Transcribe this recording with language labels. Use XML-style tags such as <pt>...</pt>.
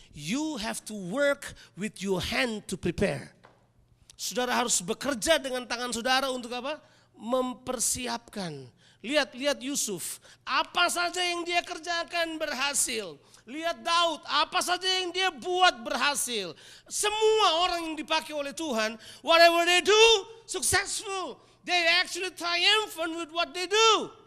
<en>You have to work with your hand to prepare.</en> <id>Saudara harus bekerja dengan tangan saudara untuk apa? Mempersiapkan. Lihat Yusuf, apa saja yang dia kerjakan berhasil. Lihat Daud, apa saja yang dia buat berhasil. Semua orang yang dipakai oleh Tuhan,</id> <en>whatever they do, successful. They actually triumphant with what they do.</en>